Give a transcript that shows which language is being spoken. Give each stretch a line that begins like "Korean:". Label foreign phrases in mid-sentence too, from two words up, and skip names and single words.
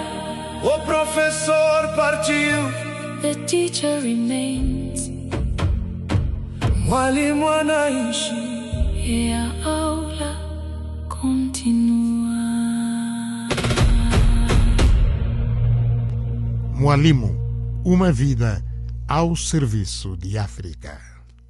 Portuguese: O professor partiu,
English: the teacher remains.
Swahili: Mwalimu anaishi,
Portuguese: e a aula continua. Mwalimu, uma vida ao serviço de África.